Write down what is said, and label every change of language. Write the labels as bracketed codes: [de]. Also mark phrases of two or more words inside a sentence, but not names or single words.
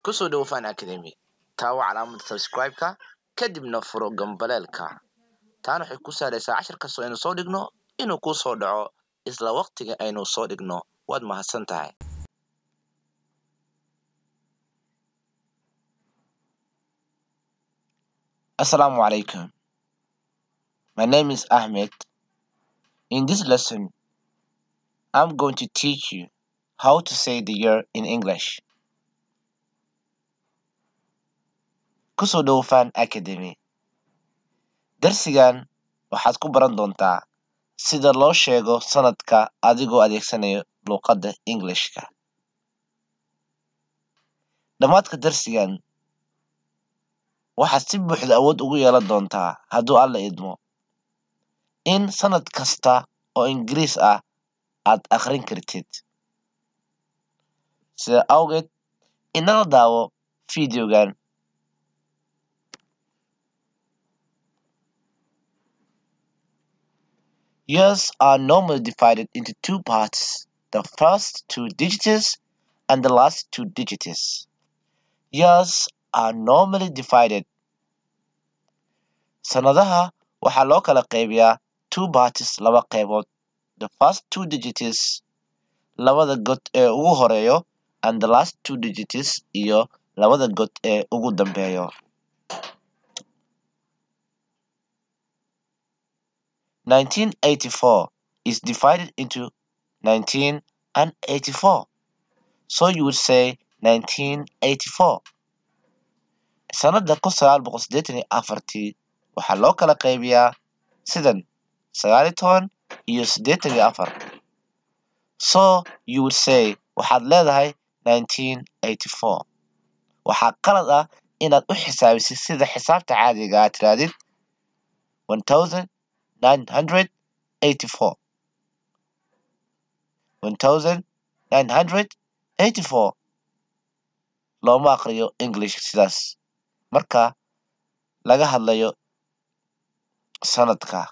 [so] kusoo dhawo Fan Academy taawo calaamada subscribe-ka kadibna furo gambaleelka taana waxay ku saaraysaa cashar kastoo aynu soo dhigno inuu ku soo dhaco isla waqtiga aynu soo dhigno waad mahadsantahay [ar] السلام عليكم. [en] My name is Ahmed. In this lesson, I'm going to teach you how to say the year in English. [so] Kusoo dhawo Fan Academy. Darsigan waxaad ku baran doontaa sida loo sheego sanadka adigoo adeegsanayo luuqadda Englishka. Dhamaadka darsigan waxaad si buuxda awood ugu yeelan doontaa hadduu Alle idmo in sanad kasta oo Ingiriis ah aad akhrin kartid. Sida awgeed inala daawo fiidiyogan. [en] Years are normally divided into two parts, the first two digits and the last two digits. Years are normally divided. [so] Sanadaha waxaa loo kala qaybiyaa [en] two parts [so] laba qaybood. [en] The first two digits [so] labada god ee ugu horeeyo [en] and the last two digits [so] iyo labada god ee ugu dambeeyo. [en] 1984 is divided into 19 and 84. So you would say 1984. [so] Sanada 1984 waxaa loo kala qaybiyaa sidan 19 iyo 84. [en] So you would say [so] waxaad leedahay [en] 1984. [so] Waxaa qalad ah inaad u xisaabisid sida xisaabta caadiga ah tiraadid 1984. 1984 looma aqriyo English sidaas marka laga hadlayo sanadka.